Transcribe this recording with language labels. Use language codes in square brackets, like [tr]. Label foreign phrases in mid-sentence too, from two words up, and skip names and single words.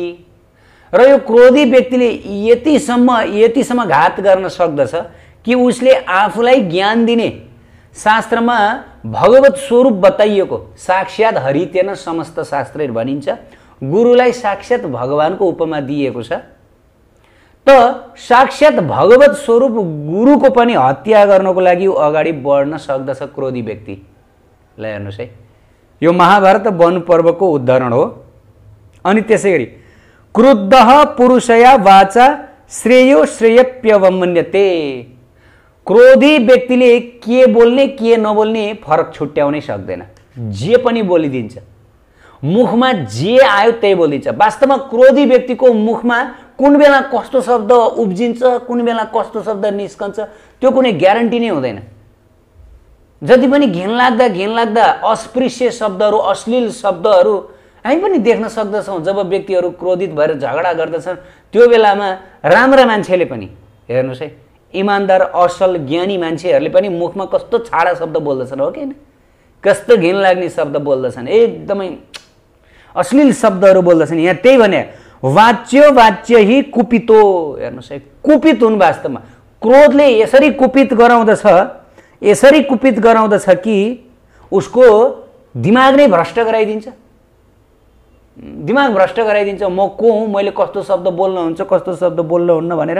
[ne] र यो क्रोधी व्यक्तिले यतिसम्म घात गर्न सक्दछ कि उसले आफूलाई ज्ञान दिने, शास्त्रमा भगवत स्वरूप बताइएको, साक्षात हरितेन समस्त शास्त्र भनिन्छ, गुरुलाई साक्षात भगवानको उपमा दिएको छ। त साक्षात भगवत स्वरूप गुरुको पनि हत्या गर्नको लागि अगाडि बढ्न सक्दछ क्रोधी व्यक्ति। ल हेर्नुहोस् है, यो महाभारत वन पर्वको उदाहरण हो। अनि त्यसै गरी [sa] क्रुद्धः पुरुषया वाचा श्रेयो श्रेयप्यवमन्यते। [ne] क्रोधी व्यक्तिले के बोल्ने के नबोल्ने फरक छुट्याउनै सक्दैन, जे पनि बोलिदिन्छ, मुखमा जे आयो त्यही बोलिदिन्छ। वास्तवमा क्रोधी व्यक्तिको मुखमा कुन बेला कस्तो शब्द उब्जिन्छ, कुन बेला कस्तो शब्द निस्कन्छ, त्यो कुनै ग्यारेन्टी नै हुँदैन। जति पनि घिनलाग्दा अस्पृश्य शब्दहरू, अश्लील शब्दहरू हामी पनि देख्न सक्दछौँ। जब व्यक्तिहरू क्रोधित भएर झगडा गर्दछन् त्यो बेलामा राम्रा मान्छेले पनि, हेर्नुहोस् है, इमान्दार असल ज्ञानी मान्छेहरूले पनि मुखमा कस्तो छाडा शब्द बोल्दछन्, हो कि होइन? कस्तो घिनलाग्ने शब्द बोल्दछन्, एकदमै अश्लील शब्दहरू बोल्दछन्। यहाँ त्यही भने [sa] वाच्य हि कुपितो। [ne] हेर्नुहोस् है, कुपित हुन्। वास्तवमा क्रोधले यसरी कुपित गराउँदछ कि उसको दिमाग नै भ्रष्ट गराइदिन्छ। दिमाग भ्रष्ट गराइदिन्छ। म को हुँ, मैले कस्तो शब्द बोल्न हुन्छ, कस्तो शब्द बोल्न हुन्न भनेर।